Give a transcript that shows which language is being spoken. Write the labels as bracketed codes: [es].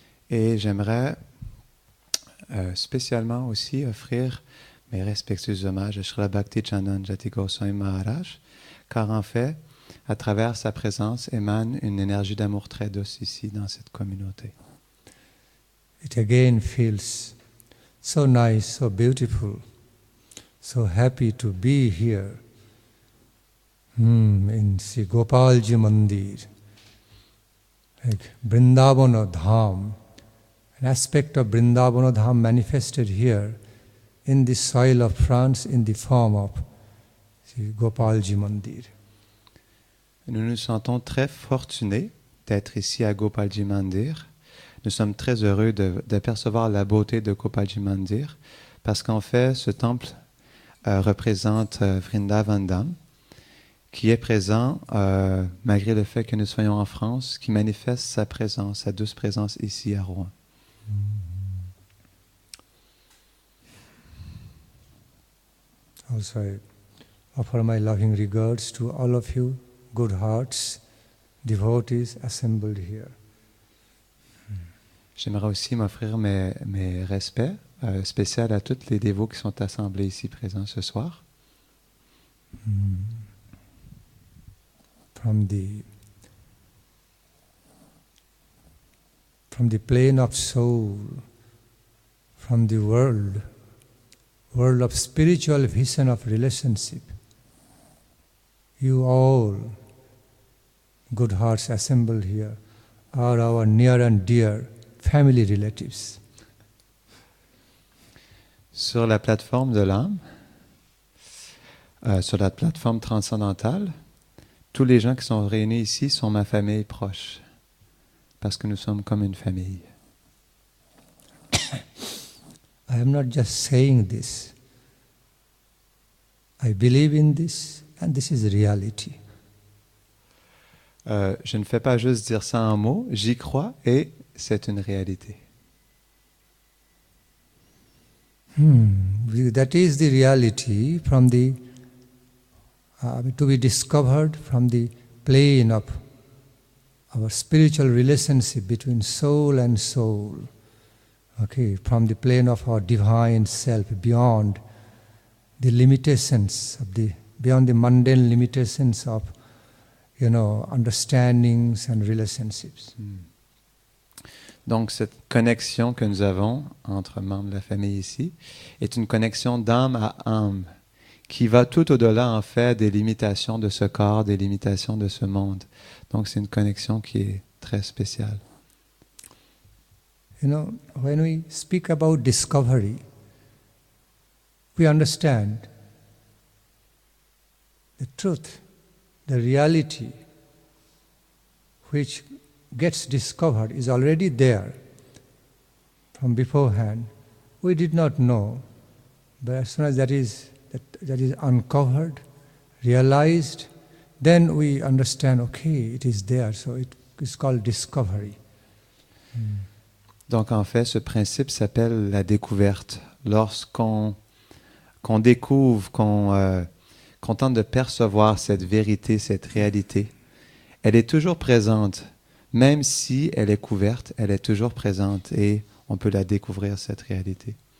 [fr] Et j'aimerais spécialement aussi offrir mes respectueux hommages à Srila Bhakti Chandana Jati Goswami Maharaj, car en fait, à travers sa présence, émane une énergie d'amour très douce ici dans cette communauté. [en] It again feels so nice, so beautiful, so happy to be here in Sri Gopalji Mandir, like Vrindavana Dham, an aspect of Vrindavana Dham manifested here in the soil of France in the form of Sri Gopalji Mandir. [fr] Nous nous sentons très fortunés d'être ici à Gopalji Mandir. Nous sommes très heureux d'apercevoir la beauté de Gopalji Mandir parce qu'en fait, ce temple représente Vrindavan Dham, qui est présent malgré le fait que nous soyons en France, qui manifeste sa présence, sa douce présence ici à Rouen. [en] Also, I offer my loving regards to all of you, good hearts, devotees assembled here. [fr] J'aimerais aussi m'offrir mes respects spéciaux à tous les dévots qui sont assemblés ici présents ce soir. [en] From the plane of soul, from the world of spiritual vision of relationship, you all, good hearts assembled here, are our near and dear family relatives. [fr] Sur la plateforme de l'âme, sur la plateforme transcendantale, tous les gens qui sont réunis ici sont ma famille proche, parce que nous sommes comme une famille. [en] I am not just saying this. I believe in this, and this is reality. [fr] Je ne fais pas juste dire ça en mots, j'y crois et c'est une réalité. [en] That is the reality from the to be discovered from the plane of our spiritual relationship between soul and soul. Okay, from the plane of our divine self, beyond the limitations of the beyond the mundane limitations of, understandings and relationships. [fr] Donc, cette connexion que nous avons entre membres de la famille ici est une connexion d'âme à âme qui va tout au-delà, en fait, des limitations de ce corps, des limitations de ce monde. Donc, c'est une connexion qui est très spéciale. [en] When we speak about discovery, we understand the truth, the reality which gets discovered is already there from beforehand. We did not know, but as soon as that is uncovered, realized, then we understand, okay, it is there. So it is called discovery. [fr] Donc en fait, ce principe s'appelle la découverte. Lorsqu'on découvre, qu'on tente de percevoir cette vérité, cette réalité, elle est toujours présente. Même si elle est couverte, elle est toujours présente et on peut la découvrir, cette réalité.